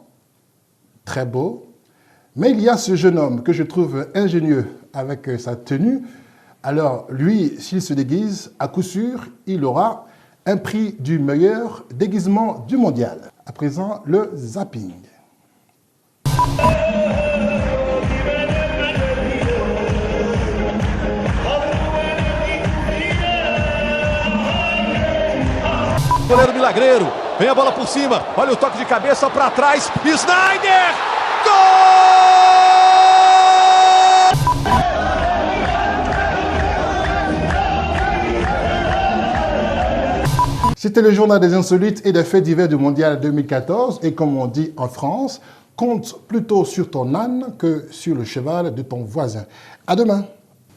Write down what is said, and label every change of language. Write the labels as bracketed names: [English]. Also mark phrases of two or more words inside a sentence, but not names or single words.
[French] Très beau. Mais il y a ce jeune homme que je trouve ingénieux avec sa tenue. Alors, lui, s'il se déguise, à coup sûr, il aura un prix du meilleur déguisement du mondial. À présent, le zapping. [Portuguese] Goleiro milagreiro, vem a bola por cima, olha o toque de cabeça para trás, Sneijder! Gol! [French] C'était le journal des insolites et des faits divers du mondial 2014 et comme on dit en France, compte plutôt sur ton âne que sur le cheval de ton voisin.